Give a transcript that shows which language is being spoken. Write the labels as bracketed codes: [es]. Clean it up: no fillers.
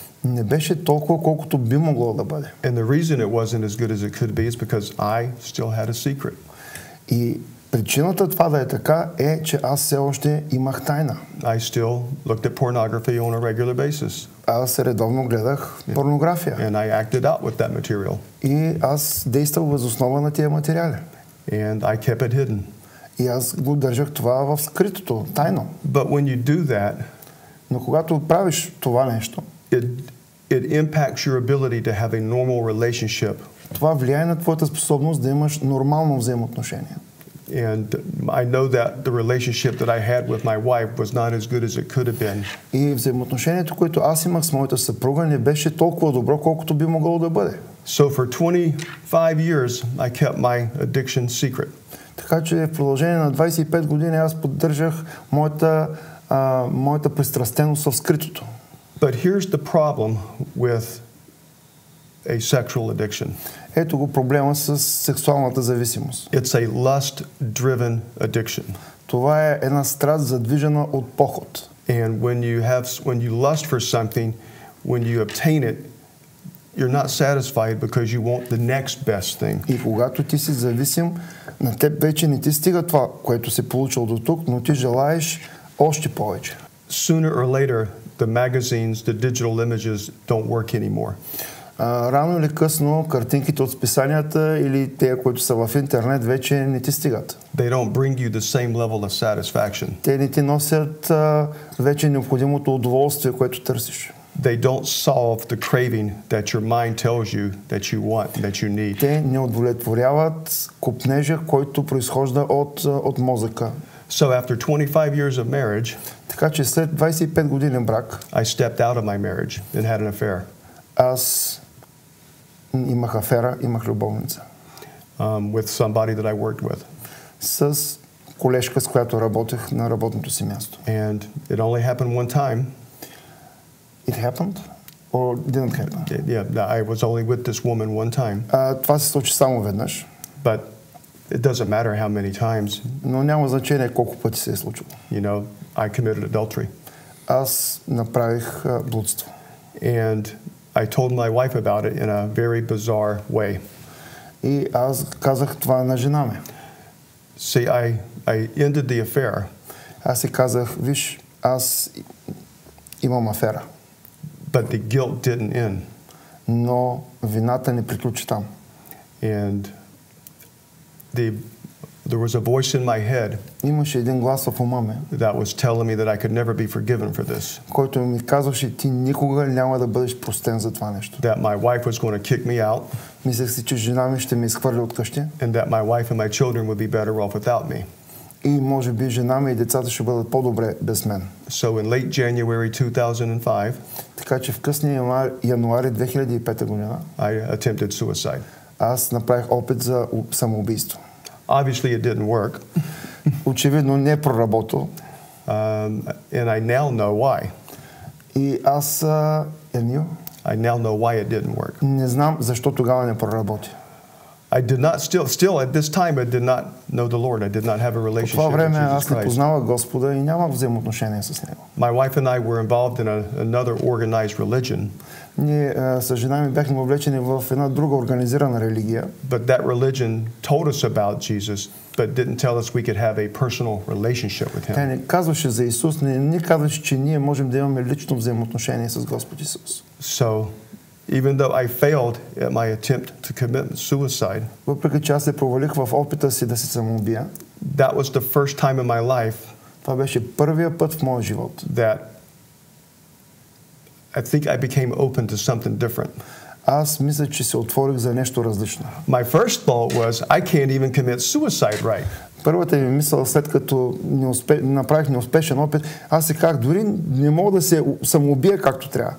[bg] Не беше толкова, колкото би могло да бъде. [en] And the reason it wasn't as good as it could be is because I still had a secret. [bg] И причината това да е така е, че аз все още имах тайна. [en] I still looked at pornography on a regular basis. [bg] Аз редовно гледах порнография. [en] And I acted out with that material. [bg] И аз действах въз основа на тия материали. [en] And I kept it hidden. [bg] И аз го държах това в скритото, тайно. [en] But when you do that, [bg] но когато правиш това нещо, [en] it impacts your ability to have a normal relationship. [bg] Това влияе на твоята способност да имаш нормално взаимоотношение. [en] And I know that the relationship that I had with my wife was not as good as it could have been. [bg] И взаимоотношението, което аз имах с моята съпруга, не беше толкова добро, колкото би могло да бъде. [en] So for 25 years I kept my addiction secret. [bg] Така че в продължение на 25 години аз поддържах моята пристрастеност в скритото. [en] But here's the problem with a sexual addiction. [bg] Ето го проблема с сексуалната зависимост. [en] It's a lust-driven addiction. [bg] Това е една страст задвижена от похот. [en] And when you lust for something, when you obtain it, you're not satisfied because you want the next best thing. [bg] И когато ти си зависим, на теб вече не ти стига това, което си получил до тук, но ти желаеш още повече. [en] Sooner or later, the magazines, the digital images don't work anymore. [bg] Рано или късно картинките от списанията или те, които са в интернет, вече не ти стигат. [en] They don't bring you the same level of satisfaction. [bg] Те не ти носят вече необходимото удоволствие, което търсиш. [en] They don't solve the craving that your mind tells you that you want, that you need. [bg] Те не удовлетворяват купнежа, който произхожда от мозъка. [en] So after 25 years of marriage, [bg] така че след 25 години брак, [en] I stepped out of my marriage and had an affair. [bg] Аз имах афера, имах любовница. [en] With somebody that I worked with. [bg] С колежка, с която работех на работното си място. [en] And it only happened one time. It happened or didn't happen? Yeah, I was only with this woman one time. [bg] Това се случи само веднъж. [en] But it doesn't matter how many times. [bg] Но няма значение колко пъти се е случило. [en] You know, I committed adultery. [bg] Аз направих блудство. [en] And I told my wife about it in a very bizarre way. [bg] И аз казах това на жена ми. [en] See, I ended the affair. [bg] Аз си казах, виж, аз имам афера. [en] But the guilt didn't end. [bg] Но вината не приключи там. [en] And there was a voice in my head. [bg] Имаше един глас в ума ми. [en] That was telling me that I could never be forgiven for this. [bg] Който ми казваше, ти никога няма да бъдеш простен за това нещо. [en] That my wife was going to kick me out. [bg] Мислех си, че жена ми ще ме изхвърли от къщи. [en] And that my wife and my children would be better off without me. [bg] И може би жена ми и децата ще бъдат по-добре без мен. [en] So in late January 2005, [bg] така че в късния януари 2005 година, [en] I attempted suicide. [bg] Аз направих опит за самоубийство. [en] Obviously it didn't work. [bg] Очевидно не проработил. [en] And I now know why. [bg] И аз [en] I now know why it didn't work. [bg] Не знам защо тогава не проработи. [en] I did not still at this time I did not know the Lord. I did not have a relationship with Jesus Christ. [bg] По това време аз не познавах Господа и нямах взаимоотношение с него. [en] My wife and I were involved in another organized religion. [bg] Ние с жена ми бяхме въвлечени в една друга организирана религия. [en] But that religion told us about Jesus, but didn't tell us we could have a personal relationship with him. [bg] Тя не казваше за Исус, не казваше, че ние можем да имаме лично взаимоотношение с Господ Исус. [en] So even though I failed at my attempt to commit suicide, [bg] въпреки че аз се провалих в опита си да се самоубия, [en] that was the first time in my life. [bg] Това беше първия път в моя живот. [en] That I think I became open to something different. [bg] Аз мисля, че се отворих за нещо различно. [en] My first thought was I can't even commit suicide right. [bg] Първата ми мисъл, след като направих неуспешен опит, аз се казах, дори не мога да се самоубия както трябва.